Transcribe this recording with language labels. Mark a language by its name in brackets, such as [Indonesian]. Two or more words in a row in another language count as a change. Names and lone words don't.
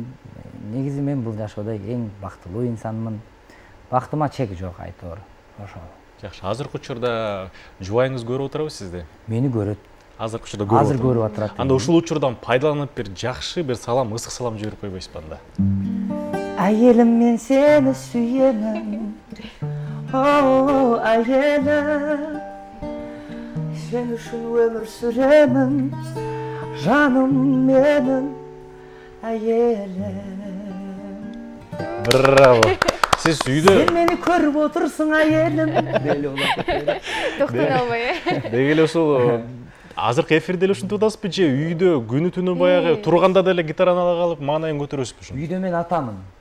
[Kyrgyz] Негизи мен бул жашоодо эң бактылуу инсанмын. Бактыма чек жок айтор. Ошол. Жакшы, азыркы учурда жубайыңыз көрүп отурабы сизди? Мени көрөт. Азыркы учурда көрүп Азыр көрүп атат. Анда ушул учурдан пайдаланып бир жакшы бир салам, ысык салам жиберип койбойсузбу анда? [Kazakh] Айелим, мен сени сүйемін. О, айелим, сен үшін өмір сүремін. Жаным менің, айелим. [Kyrgyz] Браво. Сиз үйдө Сен мени көрүп отурсуң, айелим. Деле болот. Токтон албай. деги эле ушул азыркы эфирде эле ушинтип атасызбы же үйдө күнү түнү баягы турганда деле гитараны ала калып маанайын көтөрөсүзбү ушун? Үйдө мен атамын.